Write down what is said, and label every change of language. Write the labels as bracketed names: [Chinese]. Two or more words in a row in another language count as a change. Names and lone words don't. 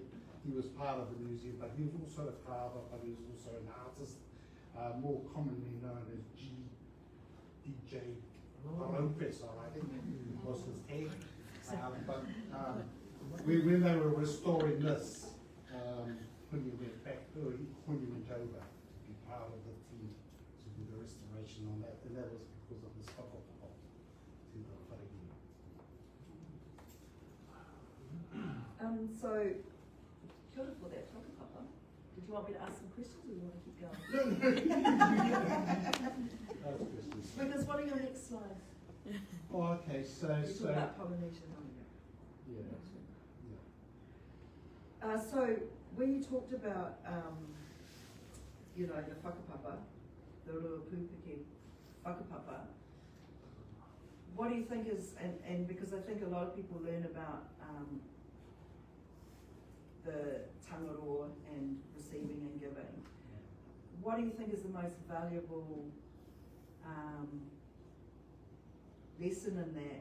[English] He was part of the museum, but he was also a carver, but he was also an artist, more commonly known as DJ Professor, I think was his name. But when they were restoring this, when you went back, when you went over to be part of the team to do the restoration on that, and that was because of this pop-up to the wharenui. So, [Māori] kia ora [English] for that whakapapa. Did you want me to ask some questions or do you want to keep going? Because what are your next slides? Oh, okay, so You talk about Polynesian hunger. Yeah, that's it. Yeah. So when you talked about, you know, the whakapapa, the [Māori] rua pūpiki whakapapa, [English] what do you think is, and because I think a lot of people learn about the tangaroa and receiving and giving, what do you think is the most valuable lesson in that?